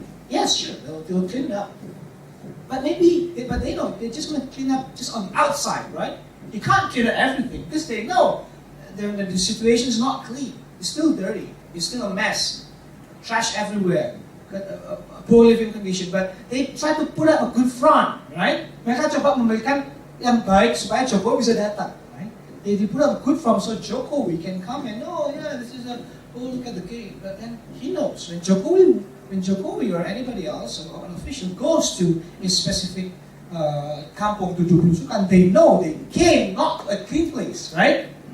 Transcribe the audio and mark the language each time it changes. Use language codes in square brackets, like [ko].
[en] Yes, sure, they'll clean it up. But they don't. They're just gonna clean up just on the outside, right? You can't clean up everything because they know the situation is not clean. It's still dirty. It's still a mess. Trash everywhere. A poor living condition. But they try to put up a good front, right? [id] Mereka coba memberikan yang baik supaya Jokowi bisa datang, right? [en] They put up a good front so Jokowi can come and this is look at the game. But then he knows when Jokowi or anybody else or an official goes to a specific kampung to do belusukan, they know they came not to a clean place, right?